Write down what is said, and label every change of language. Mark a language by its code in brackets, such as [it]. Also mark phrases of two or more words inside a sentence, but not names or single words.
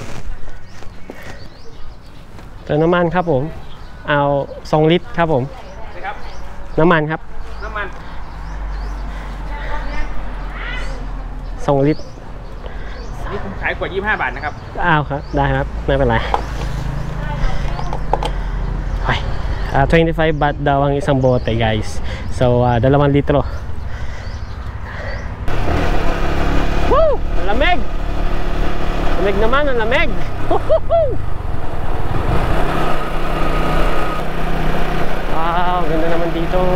[tl] Ito naman [th] ครับผมเอา2 ลิตรครับผมน้ำมันครับ2 ลิตร นี่ผมขายขวด25 บาทนะครับ อ้าวครับได้ครับไม่เป็นไรไป [tl] 25 baht daw ang isang bote guys, so 2 litro. Woo! Lamig! Lamig naman, ang lamig! Wow, ganda naman dito.